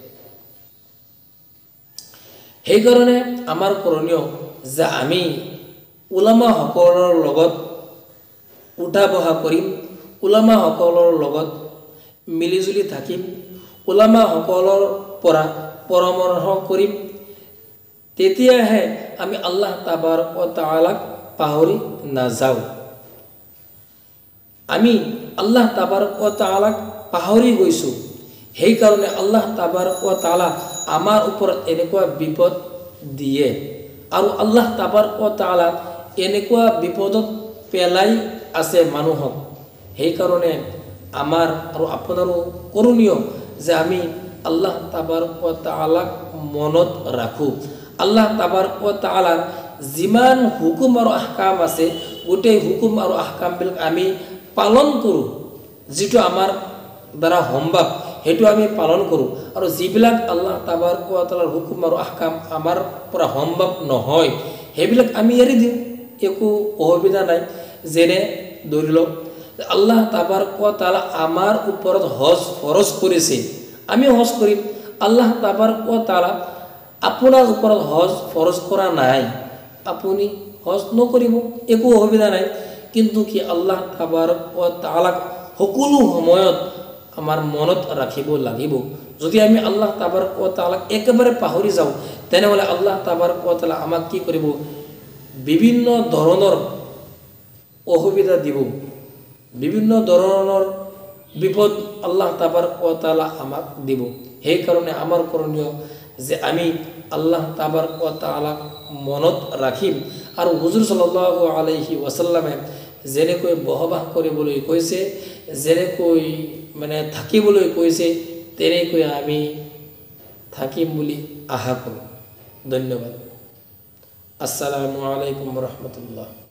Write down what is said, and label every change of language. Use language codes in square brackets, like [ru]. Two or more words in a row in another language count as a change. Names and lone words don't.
[as] সেইকাৰণে আমাৰ কৰণীয় যে আমি উলামাসকলৰ লগত উঠা বহা কৰিম, উলামাসকলৰ লগত মিলিজুলি থাকিম, উলামাসকলৰ পৰা পৰামৰ্শ কৰিম, তেতিয়াহে আমি আল্লাহ [ar] تبارك وتعالى [as] পাহৰি নাযাওঁ। আমি আল্লাহ [ar] تبارك وتعالى [as] পাহৰি গৈছোঁ, সেইকাৰণে আল্লাহ [ar] تبارك وتعالى [as] আমাৰ ওপৰত এনেকুৱা বিপদ দিয়ে আৰু আল্লাহ [ar] تبارك وتعالى [as] এনেকুৱা বিপদত পেলাই আছে মানুহক। সেইকাৰণে আমাৰ আৰু আপোনাৰো কৰণীয় যে আমি আল্লাহ [ar] تبارك وتعالى [as] মনত ৰাখোঁ। আল্লাহ [ar] تبارك وتعالى [as] যিমান হুকুম আৰু আহকাম আছে, গোটেই হুকুম আৰু আহকামবিলাক আমি পালন কৰোঁ। যিটো আমাৰ দ্বাৰা সম্ভৱ সেইটো আমি পালন কৰোঁ, আৰু যিবিলাক আল্লাহ [ar] تبارك وتعالى [as] হুকুম আৰু আহকাম আমাৰ পৰা সম্ভৱ নহয় সেইবিলাক আমি এৰি দিওঁ, একো অসুবিধা নাই। যেনে ধৰি লওক আল্লাহ [ar] تبارك وتعالى [as] আমাৰ ওপৰত হজ ফৰজ কৰিছে, আমি হজ কৰিম। আল্লাহ [ar] تبارك وتعالى [as] আপোনাৰ ওপৰত হজ ফৰজ কৰা নাই, আপুনি হজ নকৰিব, একো অসুবিধা নাই। কিন্তু কি আল্লাহ [ar] تبارك وتعالى [as] সকলো সময়ত আমাৰ মনত ৰাখিব লাগিব। যদি আমি আল্লাহ [ar] تبارك وتعالى [as] একেবাৰে পাহৰি যাওঁ তেনেহ'লে আল্লাহ [ar] تبارك وتعالى [as] আমাক কি কৰিব? বিভিন্ন ধৰণৰ অসুবিধা দিব, বিভিন্ন ধৰণৰ বিপদ আল্লাহ [ar] تبارك وتعالى [as] আমাক দিব। সেইকাৰণে আমাৰ কৰণীয় যে আমি আল্লাহ [ar] تبارك وتعالى [as] মনত ৰাখিম। আৰু হুজুৰ [ar] صلى الله عليه وسلم [as] যেনেকৈ বসবাস কৰিবলৈ কৈছে, যেনেকৈ থাকিবলৈ কৈছে, তেনেকৈ আমি থাকিম বুলি আশা কৰোঁ। [ar] ধন্যবাদ। السلام عليكم ورحمة الله.